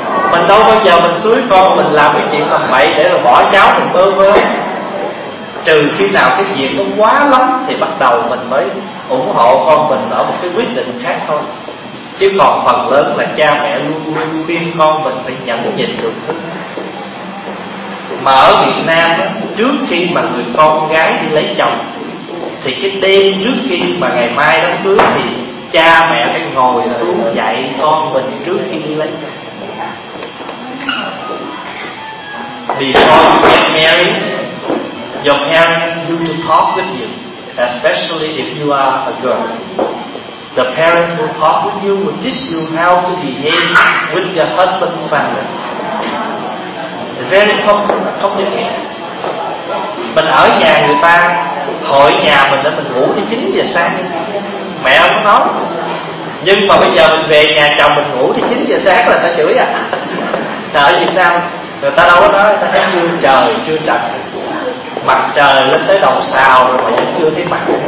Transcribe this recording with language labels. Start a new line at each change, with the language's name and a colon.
Vietnamese: Mình đâu bao giờ mình xúi con mình làm cái chuyện làm bậy để rồi bỏ cháu mình bơ vơ, trừ khi nào cái việc nó quá lắm thì bắt đầu mình mới ủng hộ con mình ở một cái quyết định khác thôi, chứ còn phần lớn là cha mẹ luôn luôn khuyên con mình phải nhẫn nhịn được. Mà ở Việt Nam trước khi mà người con gái đi lấy chồng thì cái đêm trước khi mà ngày mai đám cưới thì cha mẹ phải ngồi xuống dạy con mình trước khi đi lấy chồng.
English: Before you get married, your parents need to talk with you, especially if you are a girl. The parents will talk with you, will teach you how to behave with your husband's family. Very complicated.
Vietnamese: Mình ở nhà người ta, hỏi nhà mình để mình ngủ tới 9 giờ sáng. Mẹ không nói. Nhưng mà bây giờ mình về nhà chồng mình ngủ tới 9 giờ sáng là ta chửi à? Ở Việt Nam người ta đâu có nói, ta thấy chưa trời chưa trật, mặt trời lên tới đầu sào rồi mà vẫn chưa thấy mặt.